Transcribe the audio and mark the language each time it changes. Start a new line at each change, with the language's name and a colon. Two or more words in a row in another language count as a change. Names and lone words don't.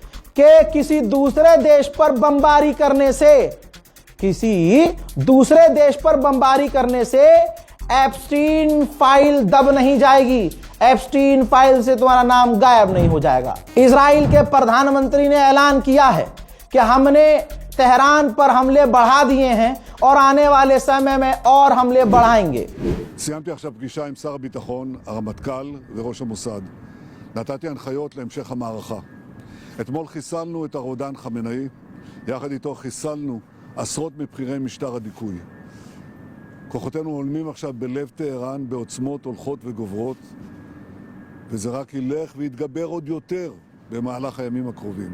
Hindi: देखिए कि किसी दूसरे देश पर बमबारी करने से, किसी दूसरे देश पर बमबारी करने से एप्स्टीन फाइल दब नहीं जाएगी। एप्स्टीन फाइल से तुम्हारा नाम गायब नहीं हो जाएगा। इजराइल के प्रधानमंत्री ने ऐलान किया है कि हमने तेहरान पर हमले बढ़ा दिए हैं और आने वाले समय में और हमले बढ़ाएंगे।
Hebrew: סיימתי עכשיו פגישה עם שר הביטחון, הרמטכ"ל וראש המוסד. נתתי הנחיות להמשך המערכה. אתמול חיסלנו את הרודן חמינאי, יחד איתו חיסלנו עשרות מבכירי משטר הדיכוי. כוחותינו הולמים עכשיו בלב טהרן בעוצמות הולכות וגוברות, וזה רק ילך ויתגבר עוד יותר במהלך הימים הקרובים.